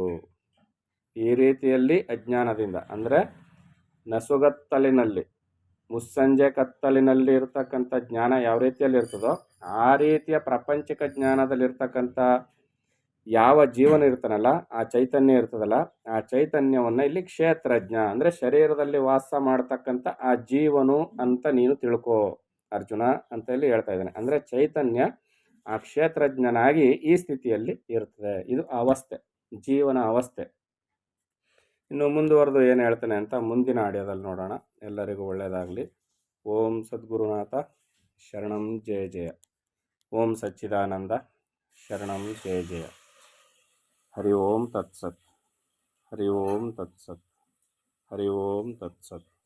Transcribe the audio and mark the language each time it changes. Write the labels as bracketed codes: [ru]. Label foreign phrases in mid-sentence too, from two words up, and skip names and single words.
[kn] ಈ ರೀತಿಯಲ್ಲಿ ಅಜ್ಞಾನದಿಂದ ಅಂದರೆ ನಸುಗತ್ತಲಿನಲ್ಲಿ, ಮುಸ್ಸಂಜೆ ಕತ್ತಲಿನಲ್ಲಿ ಇರ್ತಕ್ಕಂಥ ಜ್ಞಾನ ಯಾವ ರೀತಿಯಲ್ಲಿ ಇರ್ತದೋ ಆ ರೀತಿಯ ಪ್ರಾಪಂಚಿಕ ಜ್ಞಾನದಲ್ಲಿರ್ತಕ್ಕಂಥ ಯಾವ ಜೀವನ ಇರ್ತಾನಲ್ಲ, ಆ ಚೈತನ್ಯ ಇರ್ತದಲ್ಲ, ಆ ಚೈತನ್ಯವನ್ನು ಇಲ್ಲಿ ಕ್ಷೇತ್ರಜ್ಞ ಅಂದರೆ ಶರೀರದಲ್ಲಿ ವಾಸ ಮಾಡ್ತಕ್ಕಂಥ ಆ ಜೀವನು ಅಂತ ನೀನು ತಿಳ್ಕೋ ಅರ್ಜುನ ಅಂತ ಇಲ್ಲಿ ಹೇಳ್ತಾ ಇದ್ದಾನೆ. ಅಂದರೆ ಚೈತನ್ಯ ಆ ಕ್ಷೇತ್ರಜ್ಞನಾಗಿ ಈ ಸ್ಥಿತಿಯಲ್ಲಿ ಇರ್ತದೆ. ಇದು ಅವಸ್ಥೆ, ಜೀವನ ಅವಸ್ಥೆ. ಇನ್ನು ಮುಂದುವರೆದು ಏನು ಹೇಳ್ತಾನೆ ಅಂತ ಮುಂದಿನ ಆಡಿಯೋದಲ್ಲಿ ನೋಡೋಣ. ಎಲ್ಲರಿಗೂ ಒಳ್ಳೆಯದಾಗಲಿ. [sa] ಓಂ ಸದ್ಗುರುನಾಥ ಶರಣಂ ಜಯ ಜಯ. ಓಂ ಸಚ್ಚಿದಾನಂದ ಶರಣಂ ಜಯ ಜಯ. ಹರಿ ಓಂ ತತ್ಸತ್. ಹರಿ ಓಂ ತತ್ಸತ್. ಹರಿ ಓಂ ತತ್ಸತ್.